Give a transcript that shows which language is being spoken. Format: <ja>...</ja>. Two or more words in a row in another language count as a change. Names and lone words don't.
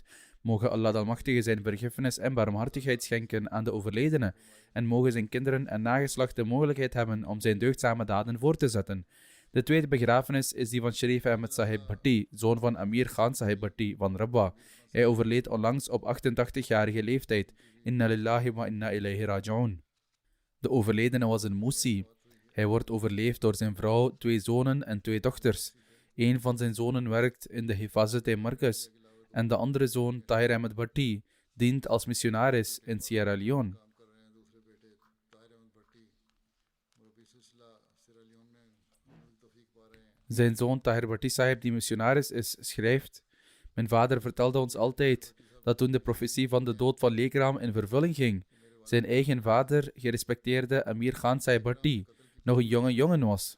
<nl>Mogen Allah de Almachtige zijn vergiffenis en barmhartigheid schenken aan de overledene en mogen zijn kinderen en nageslacht de mogelijkheid hebben om zijn deugdzame daden voor te zetten. De tweede begrafenis is die van Sharif Ahmed Sahib Bhatti, zoon van Amir Khan Sahib Bhatti van Rabwa. Hij overleed onlangs op 88-jarige leeftijd.</nl> <ar>إنا لله وإنا إليه راجعون.</ar> <nl>De overledene was een Musi. Hij wordt overleefd door zijn vrouw, 2 zonen en 2 dochters. Een van zijn zonen werkt in de Hifazat Markaz en de andere zoon, Tahir Ahmed Bhatti, dient als missionaris in Sierra Leone. Zijn zoon Tahir Bhatti Sahib, die missionaris is, schrijft: mijn vader vertelde ons altijd dat toen de profetie van de dood van Lekram in vervulling ging, zijn eigen vader, gerespecteerde Amir Khan Sahib Bhatti, nog een jonge jongen was.</nl>